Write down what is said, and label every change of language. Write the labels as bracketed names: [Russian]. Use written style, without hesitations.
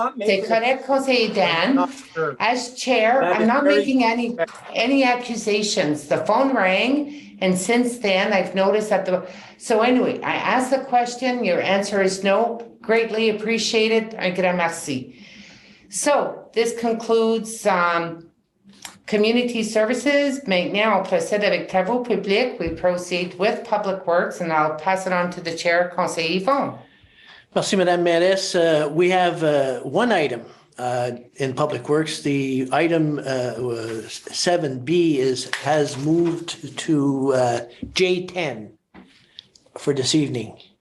[French] C'est correct, Conseiller Dan. [English] Sure. As chair, I'm not making any accusations. The phone rang, and since then, I've noticed that so anyway, I asked the question. Your answer is no. Greatly appreciated. [French] Un grand merci. [English] So this concludes community services. [French] Maintenant, on procède avec travaux publics. [English] We proceed with public works, and I'll pass it on to the chair, Conseiller Yvon. [French] Merci, Madame Mairesse. [English] We have one item in public works. The item 7B has moved to J10 for this evening.